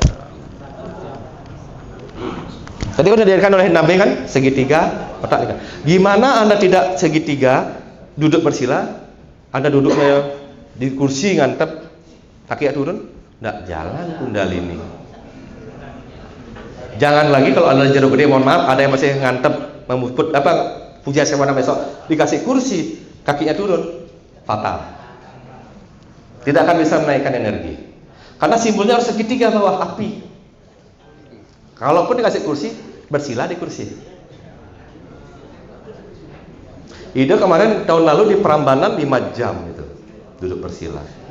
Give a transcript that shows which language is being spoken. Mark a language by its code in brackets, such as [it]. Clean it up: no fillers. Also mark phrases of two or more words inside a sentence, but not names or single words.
[id] Tadi kan diajarkan oleh Nabi kan, segitiga, otak tiga. Gimana Anda tidak segitiga, duduk bersila, Anda duduknya di kursi ngantep, kaki turun, nggak jalan kundalini. Jangan lagi kalau Anda jeruk gede, mohon maaf, ada yang masih ngantep memuput puja sewana besok, dikasih kursi, kakinya turun, fatal. Tidak akan bisa menaikkan energi. Karena simbolnya harus segitiga bawah api. Kalaupun dikasih kursi, bersila di kursi. Ide kemarin tahun lalu di Prambanan 5 jam itu duduk bersila.